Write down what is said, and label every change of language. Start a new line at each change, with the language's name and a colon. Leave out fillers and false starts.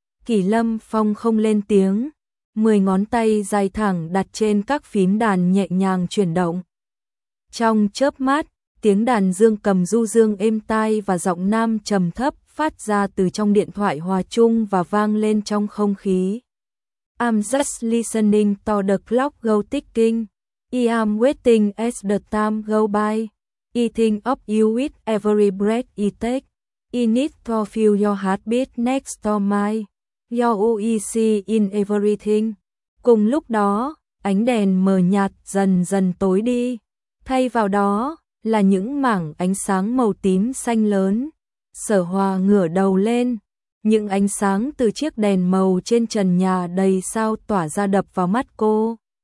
Vietnamese: Kỷ Lâm Phong không lên tiếng. 10 ngón tay dài thẳng đặt trên các phím đàn nhẹ nhàng chuyển động. Trong chớp mắt, tiếng đàn dương cầm du dương êm tai và giọng nam trầm thấp phát ra từ trong điện thoại hòa chung và vang lên trong không khí.
English: I'm just listening to the clock go ticking. I am waiting as the time go by. I think of you with every breath I take. I need to feel your heartbeat next to mine. Your OEC in everything.
Vietnamese: Cùng lúc đó, ánh đèn mờ nhạt dần dần tối đi. Thay vào đó là những mảng ánh sáng màu tím xanh lớn. Sở Hòa ngửa đầu lên. Những ánh sáng từ chiếc đèn màu trên trần nhà đầy sao tỏa ra đập vào mắt cô.